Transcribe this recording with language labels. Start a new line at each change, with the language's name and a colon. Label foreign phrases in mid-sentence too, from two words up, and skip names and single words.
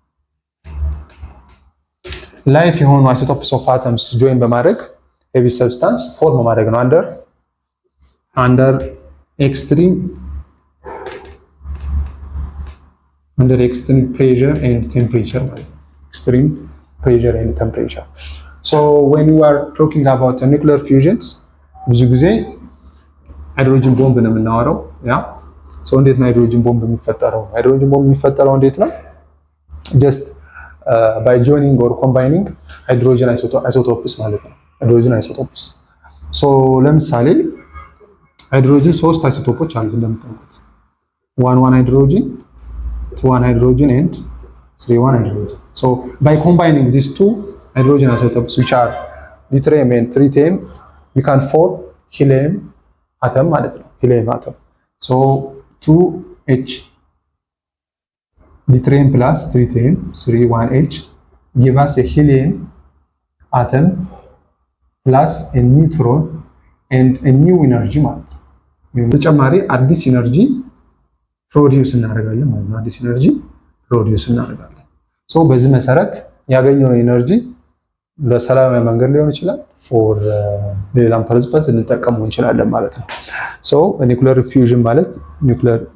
Amharic: ላይት የሆኑ
English: isotopes of atoms join በማድረግ heavy substance form
Amharic: ማድረግ ነው
English: under extreme pressure and temperature
Amharic: ማለት ነው.
English: extreme pressure and temperature. So when we are talking about nuclear fusions
Amharic: ብዙ ጊዜ
English: hydrogen bomb
Amharic: ነው የምናወራው ያ ሶ እንዴት ነው
English: hydrogen bomb
Amharic: የሚፈጠረው?
English: hydrogen bomb
Amharic: የሚፈጠረው እንዴት ነው?
English: just by joining or combining hydrogen isotopes
Amharic: ማለት ነው።
English: hydrogen isotopes so
Amharic: ለምሳሌ ሃይድሮጅን ሶስት አይሶቶፖች አሉት እንደምታውቁት
English: 1 hydrogen 2 hydrogen and 3 hydrogen. So by combining these two hydrogen isotopes which are deuterium and tritium we can form helium atom
Amharic: ማለት ነው
English: helium atom. So 2H deuterium plus tritium 3 give us a helium atom plus a neutron and a new energy
Amharic: ማለት ነው። ተጨማሪ አዲስ
English: energy produce
Amharic: እናደርጋለን ማለት ነው። አዲስ
English: energy produce
Amharic: እናደርጋለን። ሶ በዚህ መሰረት ያገኘነው ኤነርጂ ለሰላማዊ መንገድ ሊሆን ይችላል ፎር ሌላም ፐርፐዝ እንጠቀመው እንችላለን ማለት ነው። ሶ
English: nuclear fusion
Amharic: ማለት ኒውክሊየር